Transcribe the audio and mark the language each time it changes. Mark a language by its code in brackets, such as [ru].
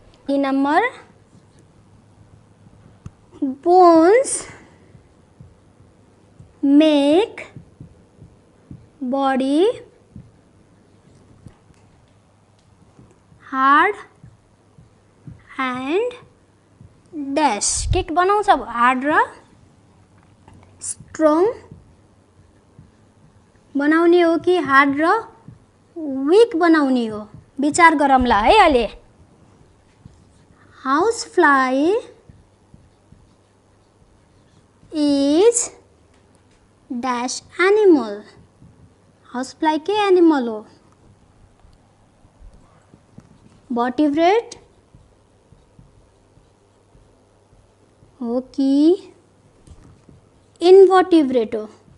[en] ई number bones make body hard and dash। [ne] के बनाउँछ? Hard र स्ट्रङ बनाउने हो कि हार्ड र विक बनाउने हो? विचार गरौँला है अहिले। [en] House fly is dash animal। [ne] House fly के एनिमल हो? भर्टिब्रेट हो कि इन्भर्टिब्रेट हो?